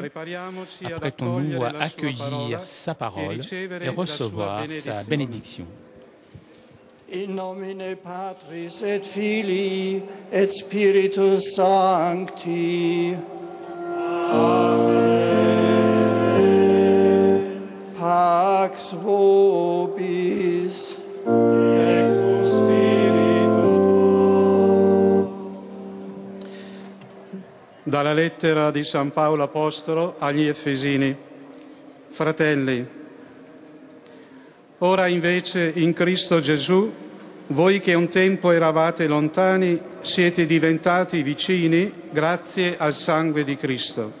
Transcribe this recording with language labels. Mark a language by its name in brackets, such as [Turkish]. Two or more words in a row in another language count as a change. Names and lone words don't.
[French] Apprêtons-nous à accueillir sa parole et recevoir sa bénédiction. [Latin] In nomine Patris et Filii et Spiritus Sancti. Pax vobis. Et cum spiritu tuo. [Italian] Dalla lettera di San Paolo Apostolo agli Efesini. Fratelli, ora invece in Cristo Gesù, voi che un tempo eravate lontani, siete diventati vicini grazie al sangue di Cristo.